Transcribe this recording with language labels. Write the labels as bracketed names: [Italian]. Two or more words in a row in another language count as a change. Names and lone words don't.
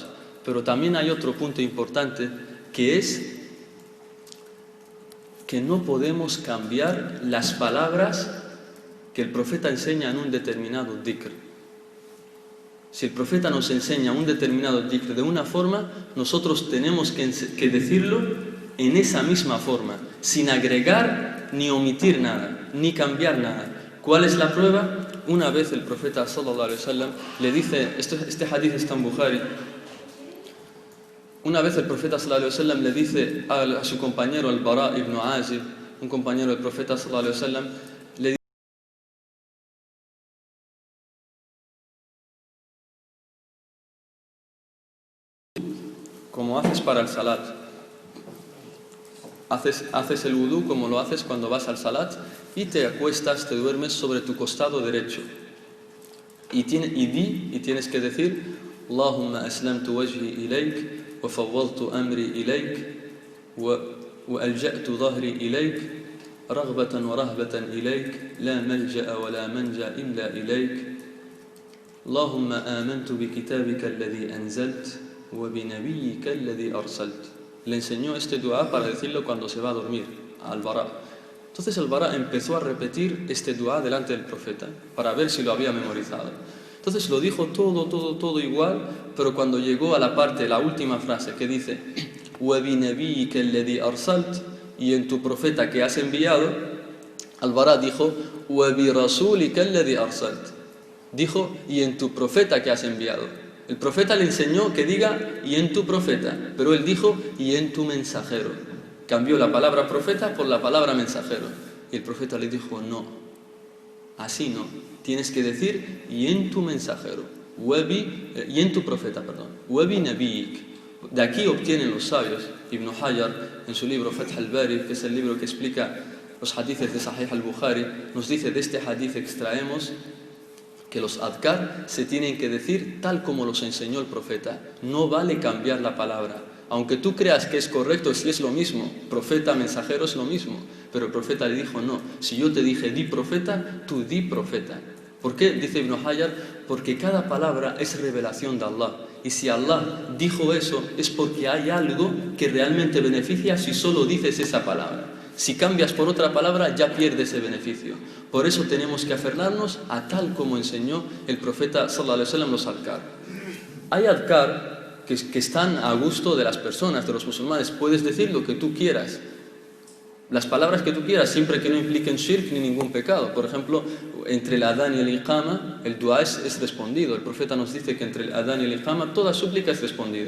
[Spanish] Pero también hay otro punto importante, que es que no podemos cambiar las palabras que el profeta enseña en un determinado dhikr. Si el profeta nos enseña un determinado dhikr de una forma, nosotros tenemos que decirlo en esa misma forma, sin agregar ni omitir nada, ni cambiar nada. ¿Cuál es la prueba? Una vez el profeta [Arabic] صلى الله عليه وسلم [Spanish] le dice, este hadith está en Bukhari, una vez el profeta [Arabic] صلى الله عليه وسلم [Spanish] le dice a su compañero al-Bara ibn Azib, un compañero del profeta [Arabic] صلى الله عليه وسلم, [Spanish] le dice: como haces para el salat, haces el wudú como lo haces cuando vas al salat y te acuestas, te duermes sobre tu costado derecho y tienes que decir: [Arabic] اللهم أسلمت وجهي إليك وفوضت أمري إليك وألجأت ظهري إليك رغبة ورهبة إليك لا ملجأ ولا منجأ إلا إليك اللهم آمنت بكتابك الذي أنزلت وبنبيك الذي أرسلت. [Spanish] Le enseñó este dua para decirlo cuando se va a dormir al Bara. Entonces el Bara empezó a repetir este dua delante del profeta para ver si lo había memorizado. Entonces lo dijo todo igual, pero cuando llegó a la parte, la última frase que dice [Arabic] وَبِنَبِيِّكَ الَّذِي أَرْسَلْتَ, [Spanish] y en tu profeta que has enviado, Al-Bara dijo [Arabic] وَبِرَسُولِكَ الَّذِي أَرْسَلْتَ, [Spanish] dijo y en tu profeta que has enviado. El profeta le enseñó que diga y en tu profeta, pero él dijo y en tu mensajero. Cambió la palabra profeta por la palabra mensajero. Y el profeta le dijo: no, así no, tienes que decir y en tu mensajero, y en tu profeta, perdón, [Arabic] وبنبيك. [Spanish] De aquí obtienen los sabios, Ibn Hajar en su libro Fath al-Bari, que es el libro que explica los hadices de Sahih al-Bukhari, nos dice: de este hadith extraemos que los adhkar se tienen que decir tal como los enseñó el profeta. No vale cambiar la palabra, aunque tú creas que es correcto, si es lo mismo, profeta, mensajero es lo mismo, pero el profeta le dijo: no, si yo te dije di profeta, tú di profeta. ¿Por qué? Dice Ibn Hajar: porque cada palabra es revelación de Allah, y si Allah dijo eso es porque hay algo que realmente beneficia si solo dices esa palabra. Si cambias por otra palabra ya pierdes ese beneficio. Por eso tenemos que aferrarnos a tal como enseñó el profeta [Arabic] صلى الله عليه وسلم [Spanish] los adhkar. Hay adhkar que están a gusto de las personas, de los musulmanes. Puedes decir lo que tú quieras, las palabras que tú quieras, siempre que no impliquen shirk ni ningún pecado. Por ejemplo, entre el adán y el iqama, el dua es respondido. El profeta nos dice que entre el adán y el iqama toda súplica es respondida.